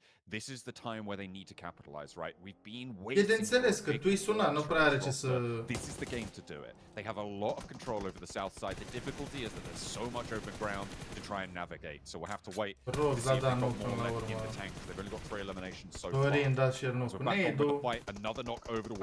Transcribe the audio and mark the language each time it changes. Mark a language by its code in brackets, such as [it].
[en] This is the time where they need to capitalize, right? We've been [ro] E [en] waiting. [ro] de înțeles că tu-i suna, nu prea are ce să... [en] This is the game to do it. They have a lot of control over the south side. The difficulty is that there's so much open ground to try and navigate. So we'll have to wait to see if they've got more leg in the tank. They've only got 3 eliminations so far. [ro] Dorin, da, și nu cu Neidu. [en] Another knock over towards